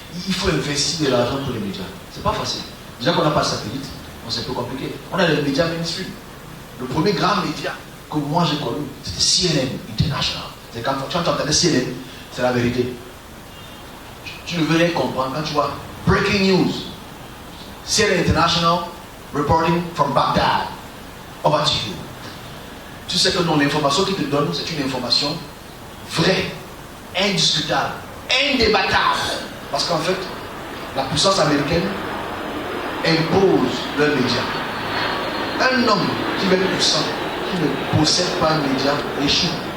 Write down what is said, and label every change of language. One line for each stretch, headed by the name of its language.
French: Il faut investir de l'argent pour les médias. C'est pas facile. Déjà qu'on n'a pas de satellite, c'est un peu compliqué. On a les médias mainstream. Le premier grand média que moi j'ai connu, c'était CNN International. C'est quand tu entendais CNN, c'est la vérité. Tu ne veux rien comprendre quand tu vois Breaking News.
English: CNN International, reporting from Baghdad. Over to you.
French: Tu sais que non, l'information qu'ils te donnent, c'est une information vraie, indiscutable, indébattable. Parce qu'en fait, la puissance américaine impose leurs médias. Un homme qui est puissant, qui ne possède pas un média, échoue.